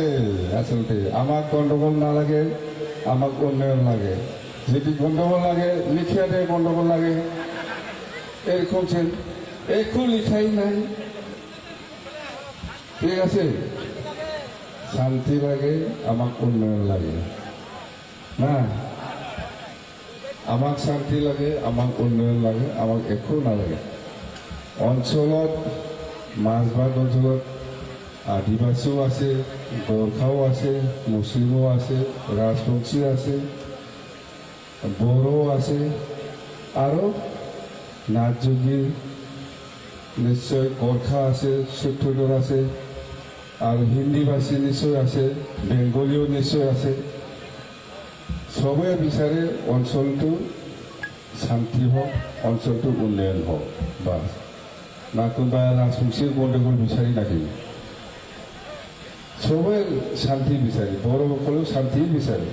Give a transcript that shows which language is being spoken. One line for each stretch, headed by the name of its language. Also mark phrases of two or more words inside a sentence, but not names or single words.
Bangla: আসলে আমার গন্ডগোল না লাগে, আমার উন্নয়ন লাগে। যদি গন্ডগোল লাগে লিখিয়া দেয় গন্ডগোল লাগে, এরকম একটু লিখাই নাই। ঠিক আছে, শান্তি লাগে, আমার উন্নয়ন লাগে না।
Assamese: আমাক শান্তি লাগে, আমাক উন্নয়ন লাগে, আমাক একো নালাগে। অঞ্চলত মাজবাট অঞ্চলত আদিবাসীও আছে, গোর্খাও আছে, মুসলিমও আছে, রাজবংশী আছে, বড়ো আছে, আরো নাথযোগী নিশ্চয় গোর্খা আছে, সূত্রধর আছে, আর হিন্দীভাষী নিশ্চয় আছে, বেঙ্গলীও নিশ্চয় আছে। সবে বিচাৰে অঞ্চলটো শান্তি হওক, অঞ্চলটো উন্নয়ন হওক, বাস না কোনোবা ৰাজবংশীৰ গণ্ডগোল বিচাৰি নাহিব। সবে শান্তি বিচাৰে, বড়োসকলেও শান্তি বিচাৰে।